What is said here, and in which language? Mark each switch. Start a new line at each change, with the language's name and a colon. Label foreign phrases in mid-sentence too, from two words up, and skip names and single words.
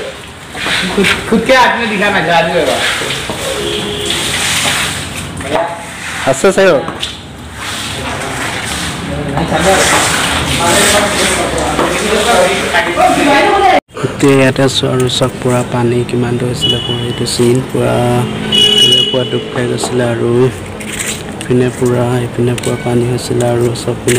Hindi: खुद के हाथ में दिखाना जादू है अच्छा सही हो
Assamese: ইয়াতে চক পুৰা পানী কিমান হৈছিলে এইটো চিন পুৰা ডুব খাই গৈছিলে আৰু ইপিনে পুৰা পানী হৈছিলে আৰু চবপিনে